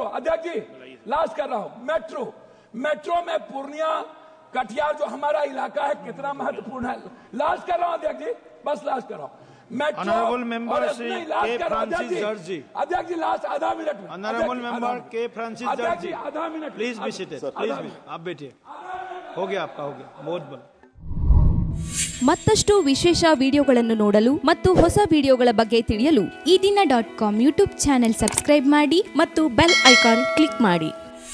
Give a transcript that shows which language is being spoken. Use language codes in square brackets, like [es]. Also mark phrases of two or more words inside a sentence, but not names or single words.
[hi] अध्यक्ष जी लास्ट कर रहा हूं, मेट्रो, मेट्रो में पूर्णिया, कटिहार जो हमारा इलाका है कितना महत्वपूर्ण है। लास्ट कर रहा हूं अध्यक्ष जी, बस लास्ट कर रहा हूं। [en] Honorable member Shri K. Francis Judge ji. [hi] अध्यक्ष जी लास्ट आधा मिनट में। [en] Honorable member K. Francis Judge ji. [hi] आधा मिनट। [en] Please be seated. Please be. [hi] आप बैठिए। हो गया आपका, हो गया। बहुत बड़ा। [kn] ಮತ್ತಷ್ಟು ವಿಶೇಷ ವಿಡಿಯೋಗಳನ್ನು ನೋಡಲು ಮತ್ತು ಹೊಸ ವಿಡಿಯೋಗಳ ಬಗ್ಗೆ ತಿಳಿಯಲು ಈ ದಿನ .com [en] YouTube channel subscribe [kn] ಮಾಡಿ ಮತ್ತು [en] bell icon click [kn] ಮಾಡಿ.